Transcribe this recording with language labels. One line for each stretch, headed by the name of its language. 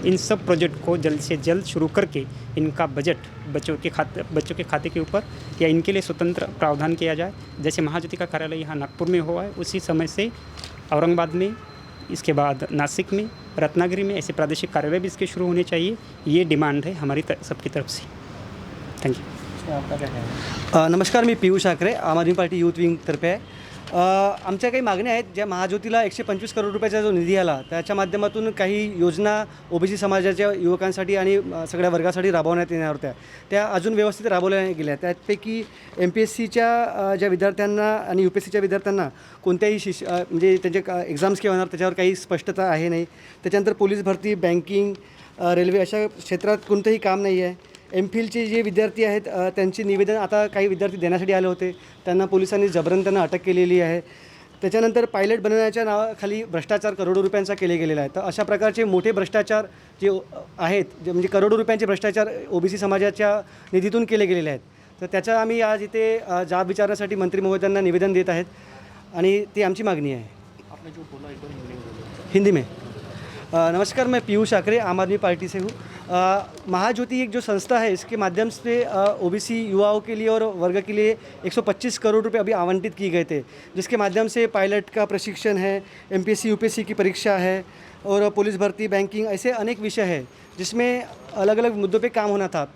Hindi: इन सब प्रोजेक्ट को जल्द से जल्द शुरू करके इनका बजट बच्चों के खाते के ऊपर या इनके लिए स्वतंत्र प्रावधान किया जाए। जैसे महाज्योति का कार्यालय यहाँ नागपुर में हुआ है, उसी समय से औरंगाबाद में, इसके बाद नासिक में, रत्नागिरी में ऐसे प्रादेशिक कार्यालय भी इसके शुरू होने चाहिए। ये डिमांड है हमारी सबकी तरफ से।
English: Thank you.
Hindi: आपका क्या है?
Marathi: नमस्कार, मी पियुष आकरे, आम आदमी पार्टी यूथ विंगतर्फे आहे. आमच्या काही मागण्या आहेत ज्या महाज्योतीला 125 करोड रुपयाचा जो निधी आला त्याच्या माध्यमातून काही योजना ओबीसी समाजाच्या युवकांसाठी आणि सगळ्या वर्गासाठी राबवण्यात येणार होत्या. त्या अजून व्यवस्थित राबवल्या गेल्या. त्यापैकी एमपीएससीच्या ज्या विद्यार्थ्यांना आणि यूपीएससीच्या विद्यार्थ्यांना कोणत्याही म्हणजे त्यांचे एक्झाम्स केव्हा होणार त्याच्यावर काही स्पष्टता आहे नाही. त्याच्यानंतर पोलीस भरती, बँकिंग, रेल्वे अशा क्षेत्रात कोणतंही काम नाही आहे. एमफिलचे जे विद्यार्थी आहेत त्यांची निवेदन आता काही विद्यार्थी देण्यासाठी आले होते, त्यांना पोलिसांनी जबरन त्यांना अटक केलेली आहे. त्याच्यानंतर पायलट बनवण्याच्या नावाखाली भ्रष्टाचार करोडो रुपयांचा केले गेलेला आहे. तर अशा प्रकारचे मोठे भ्रष्टाचार जे आहेत, जे म्हणजे करोडो रुपयांचे भ्रष्टाचार ओबीसी समाजाच्या निधीतून केले गेलेले आहेत. तर त्याचा आम्ही आज इथे जाब विचारण्यासाठी मंत्री महोदयांना निवेदन देत आहेत आणि ती आमची मागणी आहे.
Hindi: आपने जो बोला एक बार हिंदी में. नमस्कार, मैं पीयूष आकरे, आम आदमी पार्टी से हूँ. महाज्योति एक जो संस्था है, इसके माध्यम से ओबीसी युवाओं के लिए और वर्ग के लिए 125 करोड़ रुपए अभी आवंटित किए गए थे, जिसके माध्यम से पायलट का प्रशिक्षण है, एमपीएससी यूपीएससी की परीक्षा है और पुलिस भर्ती, बैंकिंग, ऐसे अनेक विषय है जिसमें अलग अलग मुद्दों पे काम होना था.